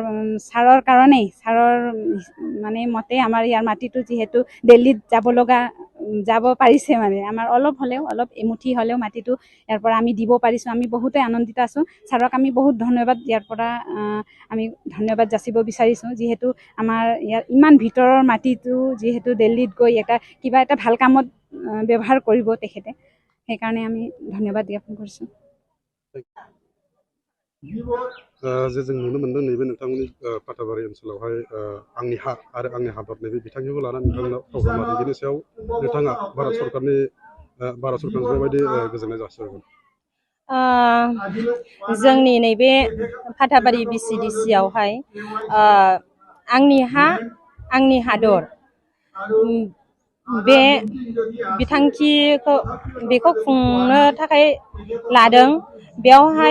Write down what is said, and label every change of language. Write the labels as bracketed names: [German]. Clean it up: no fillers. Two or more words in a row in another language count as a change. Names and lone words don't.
[Assamese] ছাৰৰ কাৰণেই ছাৰৰ মানে মতে আমাৰ ইয়াৰ মাটিটো যিহেতু দিল্লীত যাব পাৰিছে মানে আমাৰ অলপ হ'লেও অলপ এমুঠি হ'লেও মাটিটো ইয়াৰ পৰা আমি দিব পাৰিছোঁ আমি বহুতে আনন্দিত আছোঁ ছাৰক আমি বহুত ধন্যবাদ ইয়াৰ পৰা আমি ধন্যবাদ যাচিব বিচাৰিছোঁ যিহেতু আমাৰ ইয়াৰ ইমান ভিতৰৰ মাটিটো যিহেতু দিল্লীত গৈ কিবা এটা ভাল কামত ব্যৱহাৰ কৰিব তেখেতে সেইকাৰণে আমি ধন্যবাদ জ্ঞাপন কৰিছোঁ [Bodo] যে जों नुनो मोनदों नैबे नोंथांमोननि पाटाबारि ओनसोलावहाय आंनि हा आरो आंनि हादर नैबे बिथांखिखौ लानानै नोंथांनाव प्रग्राम लादों बेनि सायाव नोंथाङा भारत सरकारजों माबायदि गोजोननाय जासिहरगोन जोंनि नैबे पाटाबारि BCDC आवहाय आंनि हा आंनि हादर बे बिथांखिखौ बेखौ खुंनो थाखाय लादों बेयावहाय